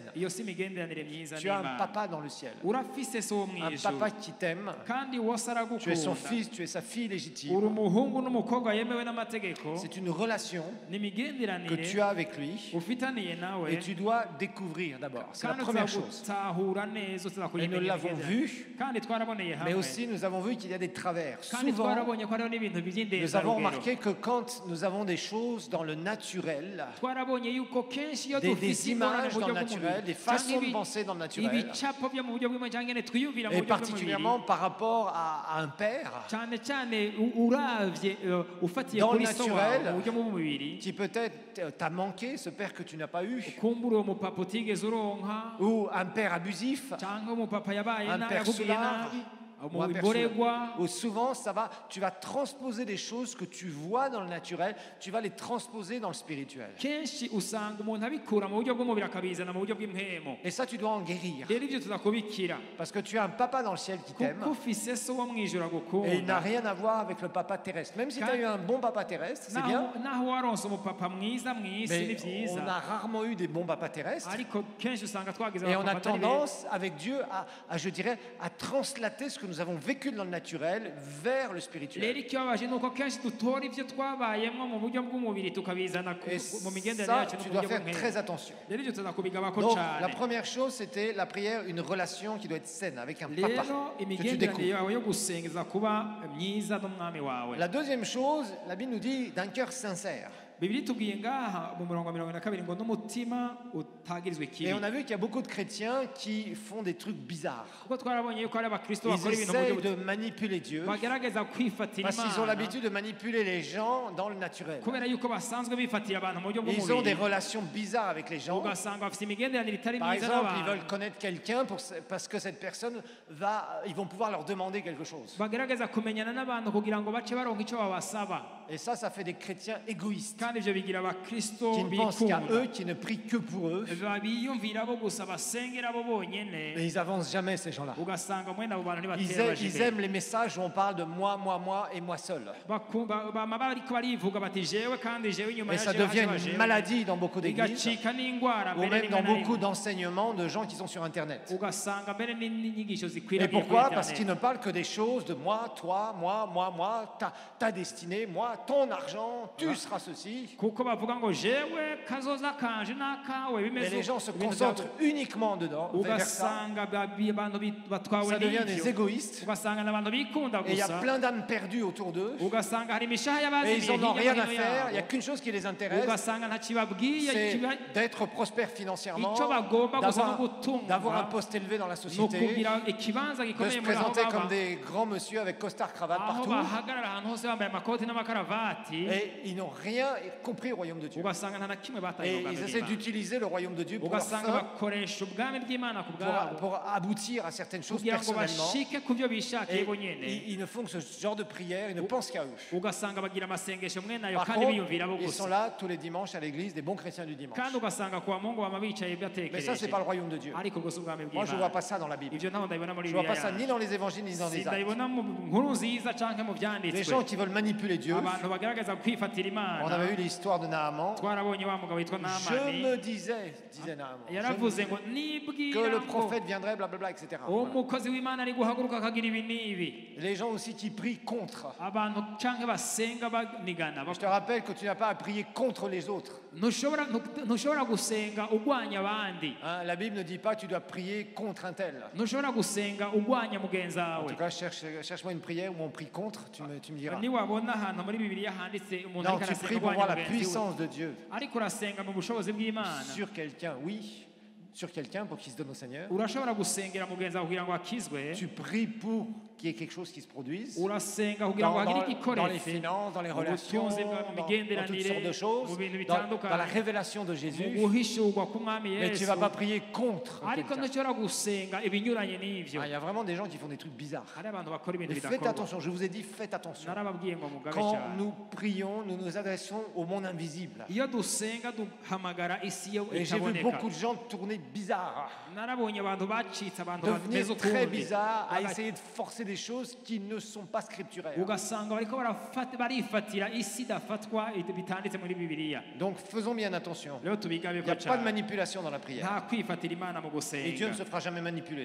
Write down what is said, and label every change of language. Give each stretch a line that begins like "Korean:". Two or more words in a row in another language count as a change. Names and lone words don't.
French: Tu as un papa dans le ciel, un papa qui t'aime. Tu es son fils, tu es sa fille légitime. C'est une relation que tu as avec lui et tu dois découvrir d'abord. C'est la
Rundi: kandi
French: première chose.
Rundi: tuzagutahura neza tuzakora
French: Et nous
Rundi: ibimenyetso
French: l'avons
Rundi: bigendera.
French: vu,
Rundi: kandi twaraboneye
French: mais
Rundi: hamwe
French: aussi nous avons vu qu'il y a des travers.
Rundi: kandi
French: Souvent,
Rundi: twarabonye ko hariho n'ibintu
French: nous avons
Rundi: by'indenzarugero
French: remarqué que quand nous avons des choses dans le naturel,
Rundi: twarabonye yuko kenshi iyo
French: des
Rundi: dufite ingorane
French: images
Rundi: mu
French: dans
Rundi: buryo
French: le naturel,
Rundi: bw'umubiri
French: des façons de penser dans le naturel,
Rundi: ibicapo byo mu buryo bw'umubiri cyangwa nyine twiyumvira mu
French: et
Rundi: buryo bw'umubiri
French: particulièrement par rapport à un père
Rundi: cyane cyane uravye ufatiye
French: Dans le
Rundi: kuri so wawe
French: naturel,
Rundi: mu buryo bw'umubiri
French: qui peut-être t'a manqué, ce père que tu n'as pas eu,
Rundi: kumbura uwo mupapa utigeze uronka
French: ou un père abusif,
Rundi: cyangwa umupapa yabaye
French: un père
Rundi: yakubwiye
French: soulard,
Rundi: nabi
French: ou un père
Rundi: umborerwa
French: ou souvent tu vas transposer des choses que tu vois dans le naturel, tu vas les transposer dans le spirituel.
Rundi: kenshi usanga umuntu abikura mu buryo bw'umubiri akabizana mu buryo bw'impwemo
French: Et ça, tu dois en guérir.
Rundi: rero ibyo tuzakubikira
French: Parce que tu as un papa dans le ciel qui t'aime.
Rundi: kuko ufise so wo mwijuru
French: Et il n'a
Rundi: agukunda
French: rien à voir avec le papa terrestre. Même si tu as eu un bon papa terrestre, c'est bien.
Rundi: naho waronse umupapa mwiza mw'isi ni
French: Mais
Rundi: byiza
French: on a rarement eu des bons papas terrestres.
Rundi: ariko kenshi usanga twagize
French: Et on a
Rundi: abapapa atari beza.
French: tendance, avec Dieu, je dirais, à translater ce que nous avons vécu dans le naturel vers le
Rundi: rero
French: spirituel.
Rundi: ikibabaje ni uko kenshi dutora ibyo twabayemo mu buryo bw'umubiri tukabizana
French: Et
Rundi: mu migendere
French: ça,
Rundi: yacu no
French: tu
Rundi: mu
French: dois
Rundi: buryo
French: faire
Rundi: bw'impwemu
French: très attention.
Rundi: rero ibyo tuzakubigabako
French: Donc, la
Rundi: cyane
French: première chose, c'était la prière, une relation qui doit être saine avec un papa
Rundi: rero
French: que tu
Rundi: imigenderanire
French: découvres.
Rundi: yawe yo gusengeza kuba myiza n'umwami wawe
French: La deuxième chose, la Bible nous dit d'un cœur sincère.
Rundi: bibiri tubwiye ngaha mu murongo wa 22 ngo n'umutima utagirizwe
French: Et
Rundi: ikibi
French: on a vu qu'il y a beaucoup de chrétiens qui font des trucs bizarres.
Rundi: kuko twarabonye yuko hari abakristo
French: Ils
Rundi: bakora ibintu mu buryo
French: essayent de manipuler Dieu
Rundi: bagerageza kwifatira
French: parce qu'ils ont
Rundi: imana
French: l'habitude de manipuler les gens dans le naturel.
Rundi: kubera yuko basanzwe bifatira abantu mu buryo
French: Ils ont des
Rundi: bw'umubiri
French: relations bizarres avec les gens.
Rundi: ugasanga bafite imigenderanire itari
French: Par
Rundi: myiza
French: exemple, ils
Rundi: n'abantu
French: veulent connaître quelqu'un parce que cette personne ils vont pouvoir leur demander quelque chose.
Rundi: bagerageza kumenyana n'abantu kugira ngo bace baronka icyo babasaba
French: Et ça fait des chrétiens égoïstes
Rundi: kandi ivyo bigira abakristo
French: qui ne pensent qu'à
Rundi: bikunda
French: eux, qui ne prient que pour eux.
Rundi: biyumvira bo gusa basengera bo bonyene
French: Et ils avancent jamais, ces gens-là.
Rundi: ugasanga mwene abo bantu
French: Ils
Rundi: ntibatera baje
French: ils
Rundi: imbere.
French: aiment les messages où on parle de moi et moi seul.
Rundi: bama bariko barivuga bati jewe kandi jewe inyuma
French: Et ça
Rundi: yaje
French: devient
Rundi: haje
French: une
Rundi: jewe.
French: maladie dans beaucoup d'églises,
Rundi: igacika n'ingwara
French: ou
Rundi: mbere
French: même
Rundi: rimwe
French: dans
Rundi: na rimwe.
French: beaucoup d'enseignements de gens qui sont sur Internet.
Rundi: ugasanga mbere n'inyigisho
French: Et
Rundi: zikwiragiye kuri
French: pourquoi? Parce qu'ils
Rundi: internet
French: ne parlent que des choses de moi, toi, moi, ta destinée, moi, ton argent, tu seras ceci.
Rundi: kuko bavuga ngo jewe kazoza kanje n'akawe
French: Et
Rundi: bimeze
French: les gens se
Rundi: ibintu
French: concentrent
Rundi: byabo.
French: uniquement dedans, vers ça.
Rundi: ugasanga abantu batwawe
French: Ça devient des
Rundi: n'ivyo
French: égoïstes.
Rundi: ugasanga n'abantu bikunda
French: Et il y a
Rundi: gusa
French: plein d'âmes perdues autour d'eux.
Rundi: ugasanga hari imishaha
French: Et
Rundi: y'abazimiye
French: ils n'en ont
Rundi: hirya
French: rien
Rundi: no
French: à
Rundi: hino
French: faire. Il n'y a
Rundi: yabo
French: qu'une chose qui les intéresse,
Rundi: ugasanga ntakibabwiye
French: c'est d'être prospère financièrement,
Rundi: icyo bagomba gusa no
French: d'avoir un
Rundi: gutunga
French: poste élevé dans la
Rundi: ni
French: société,
Rundi: ukugira ikibanza
French: de
Rundi: gikomeye
French: se
Rundi: muri aho
French: présenter comme
Rundi: baba
French: des grands monsieur avec costard cravate
Rundi: aho
French: partout.
Rundi: bahagarara ahantu hose bambaye amakoti n'amakaravati
French: Et ils n'ont rien compris au royaume de Dieu.
Rundi: ugasanga nta na kimwe bataye
French: Et
Rundi: mu bwami
French: ils essaient
Rundi: bw'Imana.
French: d'utiliser le royaume de Dieu pour leur
Rundi: ugasanga
French: fin,
Rundi: bakoresha ubwami bw'imana ku bwabo
French: pour aboutir à certaines choses
Rundi: kugira ngo
French: personnellement.
Rundi: bashike ku byo bishakiye
French: Et
Rundi: bonyene
French: ils ne font que ce genre de prière, ils ne pensent qu'à eux.
Rundi: ugasanga bagira amasengesho mwene ayo
French: Par
Rundi: kandi
French: contre,
Rundi: biyumvira bo
French: ils sont
Rundi: gusa
French: là tous les dimanches à l'église, des bons chrétiens du dimanche.
Rundi: kandi ugasanga kuwa mungu bama bicaye
French: Mais ça, c'est
Rundi: batekereje
French: pas le royaume de Dieu.
Rundi: ariko gusa ubwami
French: Moi, je ne vois
Rundi: bw'imana
French: pas ça dans la Bible.
Rundi: ivyo ntaho ndabibona muri
French: Je ne vois pas
Rundi: bibiliya
French: ça ni dans les évangiles ni dans les actes.
Rundi: sindabibona mu nkuru nziza canke mu
French: Des
Rundi: vyanditswe
French: gens qui veulent manipuler Dieu.
Rundi: abantu bagaragaza kwifatira
French: On
Rundi: imana
French: avait eu l'histoire de Naaman.
Rundi: twarabonye wa mugabo witwa
French: Je
Rundi: namani
French: me disais Naaman, je me
Rundi: yaravuze
French: disais
Rundi: ngo
French: que
Rundi: nibwira
French: le
Rundi: ngo
French: prophète viendrait, blablabla, etc.
Rundi: umukozi w'imana ari guhaguruka akagira ibi n'ibi
French: Les gens aussi qui prient contre.
Rundi: abantu canke basenga banigana
French: Je te rappelle que tu n'as pas à prier contre les autres.
Rundi: ntushobora gusenga ugwanya abandi
French: Hein, la Bible ne dit pas que tu dois prier contre un tel.
Rundi: ntushobora gusenga ugwanya mugenzi
French: En
Rundi: wawe
French: tout cas, cherche-moi une prière où on prie contre, tu me diras.
Rundi: niwabona ahantu muri bibiliya handitse umuntu
French: Non,
Rundi: ariko
French: tu
Rundi: arasenga
French: pries pour
Rundi: ugwanya
French: voir la
Rundi: mugenzi we
French: puissance de Dieu
Rundi: ariko urasenga mu bushobozi bw'imana
French: sur quelqu'un, oui, sur quelqu'un pour qu'il se donne au Seigneur.
Rundi: urashobora gusengera mugenzi wawe kugira ngo akizwe
French: Tu pries pour qu'il y ait quelque chose qui se produise
Rundi: urasenga kugira ngo hagire
French: dans les
Rundi: igikoretse
French: finances, dans les
Rundi: mu
French: relations,
Rundi: butunzi bwa- mu
French: dans toutes
Rundi: migenderanire
French: sortes de choses,
Rundi: mu bintu
French: dans
Rundi: bitandukanye
French: la révélation de
Rundi: mu
French: Jésus.
Rundi: guhishurwa k'umwami
French: Mais tu ne
Rundi: yesu
French: vas pas prier contre
Rundi: ariko
French: quelqu'un.
Rundi: ntushobora gusenga ibinyuranye n'ivyo
French: Ah, il y a vraiment des gens qui font des trucs bizarres.
Rundi: hari abantu bakora ibintu
French: Et faites
Rundi: bidakorwa
French: attention, je vous ai dit, faites attention.
Rundi: narababwiye ngo mugabe
French: Quand
Rundi: cyane
French: nous prions, nous nous adressons au monde invisible.
Rundi: iyo dusenga duhamagara isi yo
French: Et j'ai vu
Rundi: itaboneka
French: beaucoup de gens tourner bizarres,
Rundi: narabonye abantu bacitse abantu bameze
French: devenir très
Rundi: ukundi
French: bizarres, à
Rundi: Baga-
French: essayer de forcer des choses qui ne sont pas scripturaires.
Rundi: ugasanga barifatira isi idafatwa bitanditse muri bibiliya.
French: Donc faisons bien attention.
Rundi: Rero tubigabe
French: Il n'y a
Rundi: ko
French: pas de
Rundi: cyane
French: manipulation dans la prière.
Rundi: nta kwifatira imana mu
French: Et Dieu ne se
Rundi: gusenga
French: fera jamais manipuler.